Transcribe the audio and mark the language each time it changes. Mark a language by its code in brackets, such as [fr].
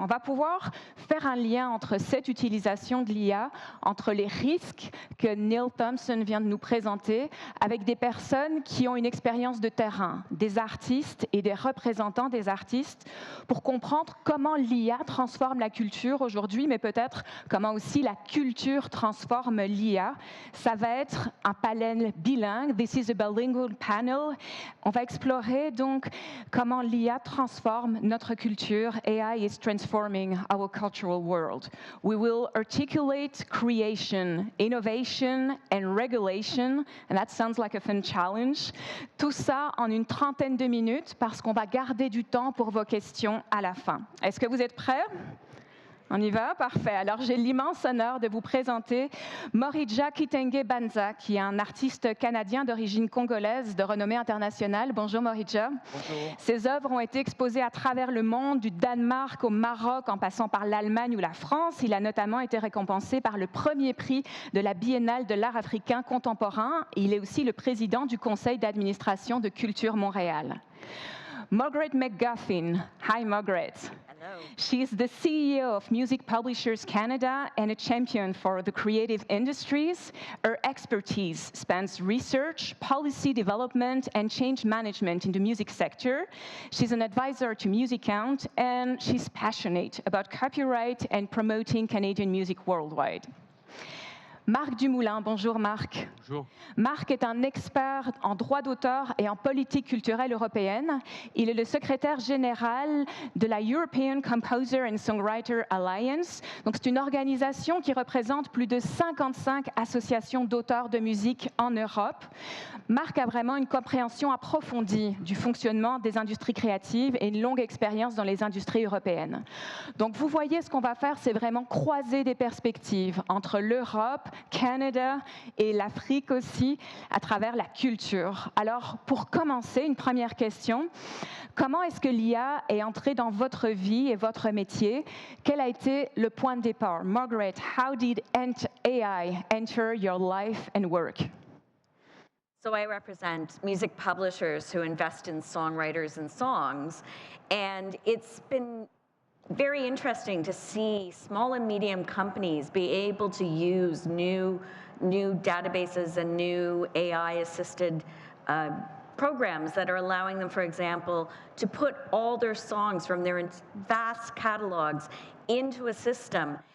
[fr] On va pouvoir faire un lien entre cette utilisation de l'IA, entre les risques que Neil Thompson vient de nous présenter, avec des personnes qui ont une expérience de terrain, des artistes et des représentants des artistes, pour comprendre comment l'IA transforme la culture aujourd'hui, mais peut-être comment aussi la culture transforme l'IA. Ça va être un panel bilingue. [en] This is a bilingual panel. [fr] On va explorer donc comment l'IA transforme notre culture. [en] AI is transforming our cultural world. We will articulate creation, innovation, and regulation, and that sounds like a fun challenge. [fr] Tout ça en une trentaine de minutes parce qu'on va garder du temps pour vos questions à la fin. Est-ce que vous êtes prêts? On y va? Parfait. Alors, j'ai l'immense honneur de vous présenter Morija Kitenge Banza, qui est un artiste canadien d'origine congolaise de renommée internationale. Bonjour Morija. Bonjour. Ses œuvres ont été exposées à travers le monde, du Danemark au Maroc, en passant par l'Allemagne ou la France. Il a notamment été récompensé par le premier prix de la Biennale de l'art africain contemporain. Il est aussi le président du conseil d'administration de Culture Montréal. [en] Margaret McGuffin. Hi, Margaret. Hello. She is the CEO of Music Publishers Canada and a champion for the creative industries. Her expertise spans research, policy development, and change management in the music sector. She's an advisor to Musicount, and she's passionate about copyright and promoting Canadian music worldwide. [fr] Marc Dumoulin, bonjour Marc. Bonjour. Marc est un expert en droit d'auteur et en politique culturelle européenne. Il est le secrétaire général de la European Composer and Songwriter Alliance. Donc c'est une organisation qui représente plus de 55 associations d'auteurs de musique en Europe. Marc a vraiment une compréhension approfondie du fonctionnement des industries créatives et une longue expérience dans les industries européennes. Donc vous voyez, ce qu'on va faire, c'est vraiment croiser des perspectives entre l'Europe, Canada et l'Afrique aussi, à travers la culture. Alors, pour commencer, une première question. Comment est-ce que l'IA est entrée dans votre vie et votre métier? Quel a été le point de départ? [en] Margaret, how did AI enter your life and work? So I represent music publishers who invest in songwriters and songs, and it's been very interesting to see small and medium companies be able to use new databases and new AI-assisted programs that are allowing them, for example, to put all their songs from their vast catalogs into a system.